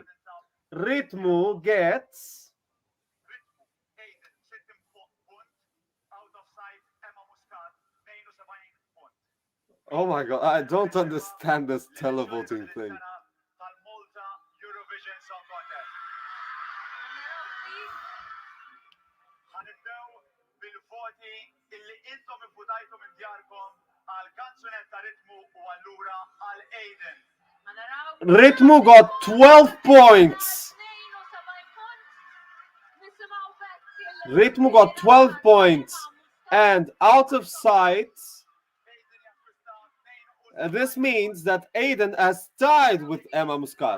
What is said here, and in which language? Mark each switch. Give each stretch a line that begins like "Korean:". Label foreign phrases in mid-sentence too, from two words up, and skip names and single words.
English: Ritmu gets Oh my god, I don't understand this televoting thing. Eurovision Song Contest.
Maltese: ħanibdew bil-voti illi intom ivvutajtu minn djarkom għal kanzunetta ritmu u allura għal Aiden.
English: Ritmu got 12 points. Ritmu got 12 points. And out of sight, this means that Aiden has tied with Emma Muscat.